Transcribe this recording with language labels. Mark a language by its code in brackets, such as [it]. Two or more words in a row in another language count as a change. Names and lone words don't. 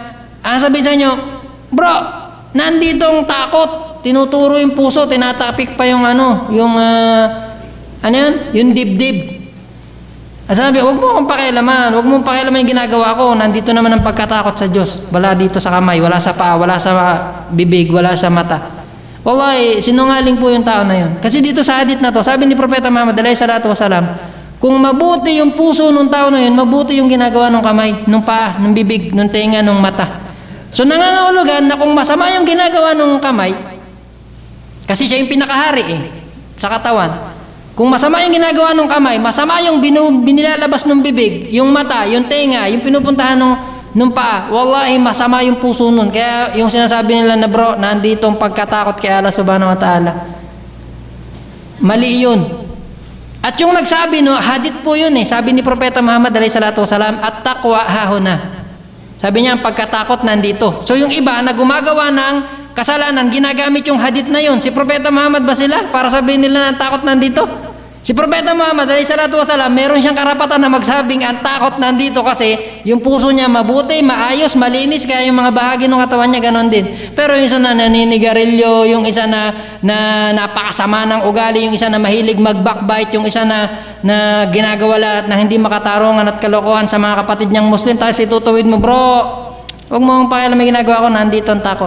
[tl] Ang sabihin sa inyo, bro, nandito ang takot, tinuturo yung puso, tinatapik pa yung yung dibdib. Sabi, huwag mo akong pakialaman, huwag mong pakialaman yung ginagawa ko, nandito naman ang pagkatakot sa Diyos. Wala dito sa kamay, wala sa paa, wala sa bibig, wala sa mata. Wallahi, sinungaling po yung tao na yun. Kasi dito sa hadith na to, sabi ni Propeta Muhammad [ar] عليه الصلاة والسلام, [tl] kung mabuti yung puso ng tao na yun, mabuti yung ginagawa ng kamay, ng paa, ng bibig, ng tenga, ng mata. So nangangahulugan na kung masama yung ginagawa ng kamay, kasi siya yung pinakahari sa katawan. Kung masama yung ginagawa ng kamay, masama yung binilalabas ng bibig, yung mata, yung tenga, yung pinupuntahan ng paa, wallahi masama yung puso nun. Kaya yung sinasabi nila na bro, nandito ang pagkatakot kay Allah [ar] سبحانه وتعالى. [tl] Mali yun. At yung nagsabi, hadith po yun sabi ni Propeta Muhammad [ar] عليه الصلاة والسلام, التقوى هاهنا. [tl] Sabi niya, ang pagkatakot nandito. So yung iba na gumagawa ng kasalanan, ginagamit yung hadith na yun. Si Propeta Muhammad ba sila? Para sabihin nila na takot nandito? Si Propeta Muhammad [ar] عليه الصلاة والسلام, [tl] meron siyang karapatan na magsabing ang takot nandito kasi yung puso niya mabuti, maayos, malinis, kaya yung mga bahagi ng katawan niya ganon din. Pero yung isa na naninigarilyo, yung isa na napakasama ng ugali, yung isa na mahilig mag-backbite, yung isa na ginagawa lahat na hindi makatarungan at kalokohan sa mga kapatid niyang Muslim, tapos itutuwid mo, bro, huwag mo akong pakialam may ginagawa ko, nandito ang takot.